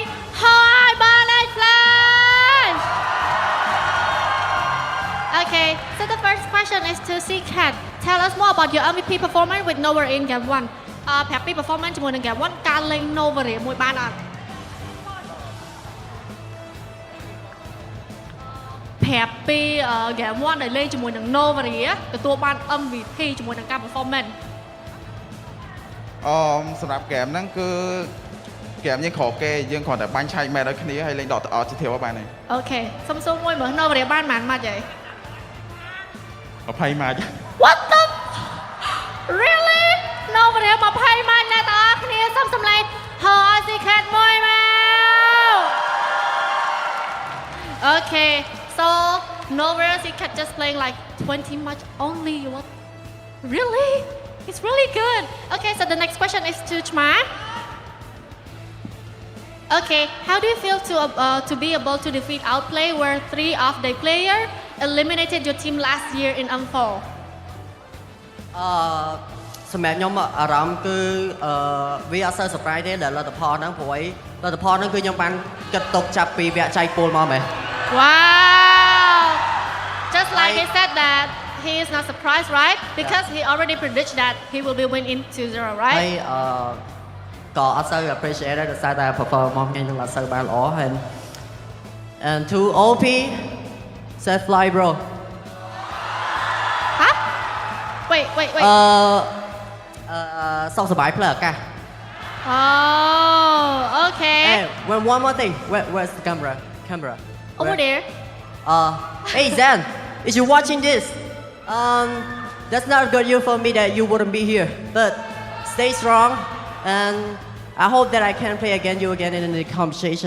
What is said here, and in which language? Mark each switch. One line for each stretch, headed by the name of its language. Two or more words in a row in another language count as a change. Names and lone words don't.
English: Hi, Burn X Flash. Okay, so the first question is to C-Cat. Tell us more about your MVP performance with Nova in Game 1. Happy performance
Khmer: ជាមួយនឹង Game 1 ការលេង Nova មួយបានអត់ ប្រាប់ពី Game 1 ដែលលេងជាមួយនឹង Nova ទទួលបាន MVP ជាមួយនឹងការ performance សម្រាប់ game ហ្នឹងគឺ game យើងក្រគេយើងគ្រាន់តែបាញ់ឆែកមែនឲ្យគ្នាហើយលេងដកទៅអត់ទៅទៀតបានហើយ អូខេសុំសួរមួយមើល Nova បានប៉ុន្មានម៉ាច់ហី 20 ម៉ាច់
English: What the Really Nova 20
Khmer: ម៉ាច់អ្នកទាំងអស់គ្នាសុំសម្លេងហើយ C-Cat មួយមក
English: Okay so Nova C-Cat just playing like 20 match only what Really It's really good. Okay, so the next question is to Chma. Okay, how do you feel to be able to defeat Outplay where 3 of the players eliminated your team last year in M4?
Khmer: សម្រាប់ខ្ញុំអារម្មណ៍គឺវាអត់សូវ surprise ទេដែលលទ្ធផលហ្នឹងព្រោះលទ្ធផលហ្នឹងគឺខ្ញុំបានគិតទុកចាប់ពីវគ្គចែកពូលមកមែន
English: Wow! Just like he said that he is not surprised, right? Because he already predicted that he will be win in 2-0, right?
Khmer: ហើយក៏អត់សូវ appreciate ដែរដោយសារតែ performance ខ្ញុំនឹងអត់សូវបានល្អហើយ
English: and to OP set fly bro Huh? Wait.
Khmer: សុខសប្បាយផ្លូវអាកាស
English: Oh, okay. Hey, one more thing. Where's the camera? Over there. Hey Zan, if you're watching this, that's not good news for me that you wouldn't be here. But stay strong, and I hope that I can play against you again in the competition.